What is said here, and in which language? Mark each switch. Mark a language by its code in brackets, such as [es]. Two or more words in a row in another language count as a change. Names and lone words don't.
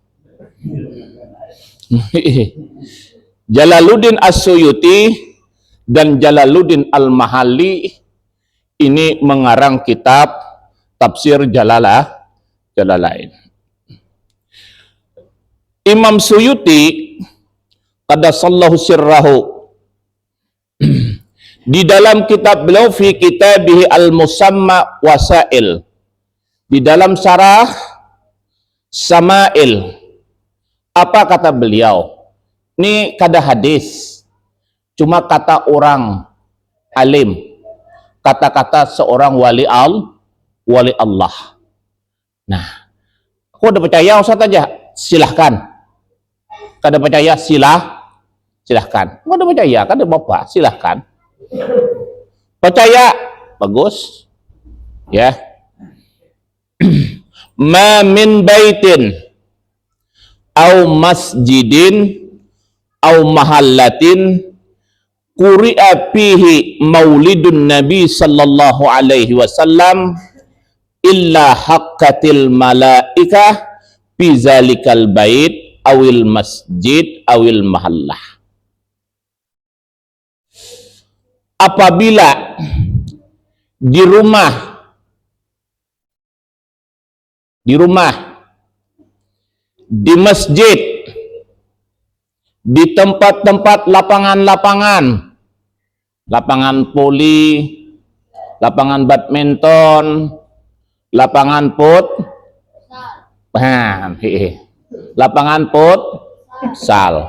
[id] Jalaluddin As-Suyuti dan Jalaluddin Al-Mahalli ini mengarang kitab tafsir Jalalain. Imam Suyuti [ar] قدس الله سره [id] di dalam kitab beliau [ar] في كتابه المسمى وسائل, [id] di dalam syarah Samail, apa kata beliau? [bjn] Ini kada hadis, cuma kata orang alim, kata-kata seorang wali Allah. [id] Nah, aku udah percaya Ustaz aja, silahkan. [bjn] Kada percaya silahkan. Kada percaya, kada bapak, silahkan. [id] Percaya, bagus. Ya. [ar] ما من بيت أو مسجد أو محلة قرئ فيه مولد النبي صلى الله عليه وسلم إلا حفت الملائكة في ذلك البيت أو المسجد أو المحلة. [id] Apabila di rumah, di masjid, di tempat-tempat lapangan-lapangan, lapangan voli, lapangan badminton, lapangan lapangan futsal.